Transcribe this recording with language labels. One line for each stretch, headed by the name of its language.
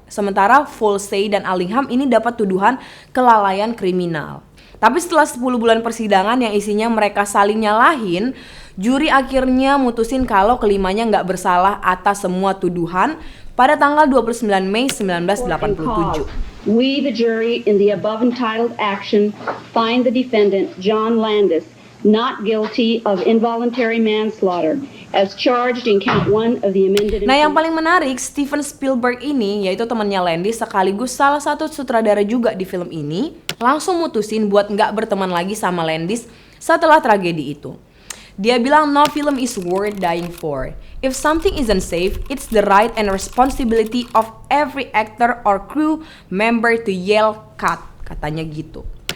Indonesian: Sementara Folsey dan Allingham ini dapat tuduhan kelalaian kriminal. Tapi setelah 10 bulan persidangan yang isinya mereka saling nyalahin, juri akhirnya mutusin kalau kelimanya nggak bersalah atas semua tuduhan pada tanggal 29 Mei 1987.
English: We, the jury, in the above entitled action, find the defendant, John Landis, not guilty of involuntary manslaughter, as charged in count 1 of the amended.
Indonesian: Nah, yang paling menarik, Steven Spielberg ini, yaitu temannya Landis sekaligus salah satu sutradara juga di film ini, langsung mutusin buat nggak berteman lagi sama Landis setelah tragedi itu. Dia bilang
English: no film is worth dying for. If something isn't safe, it's the right and responsibility of every actor or crew member to yell cut,
Indonesian: katanya gitu.